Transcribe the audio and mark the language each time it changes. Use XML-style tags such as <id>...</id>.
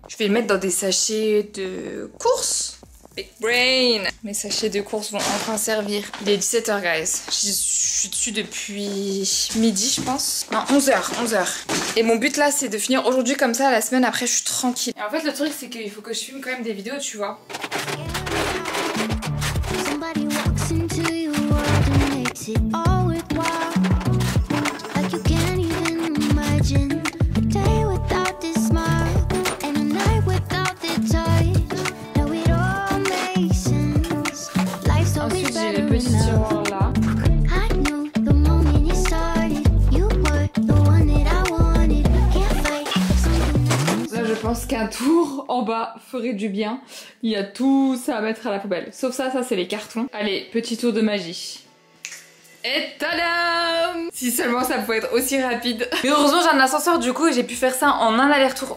<fr>Je vais le mettre dans des sachets de course.</fr> <en>Big brain.</en> <fr>Mes sachets de course vont enfin servir. Il est 17h guys. Je suis dessus depuis midi je pense. Non 11h. Et mon but là c'est de finir aujourd'hui comme ça, la semaine après je suis tranquille. Et en fait le truc c'est qu'il faut que je filme quand même des vidéos tu vois.</fr> <en>Somebody walks into your world and makes it all worthwhile. Like you can't even imagine a day without this smile and a night without the touch. Now it all makes sense. Life's always</en> <fr>Ensuite j'ai</fr> <en>better</en> <fr>les petits tiroirs là.</fr> <en>I knew the moment you started. You were the one that I wanted. Can't fight something.</en> <fr>Là je pense qu'un tour en bas ferait du bien. Il y a tout ça à mettre à la poubelle. Sauf ça c'est les cartons. Allez, petit tour de magie. Et tadam! Si seulement ça pouvait être aussi rapide. Mais heureusement j'ai un ascenseur du coup et j'ai pu faire ça en un aller-retour.</fr>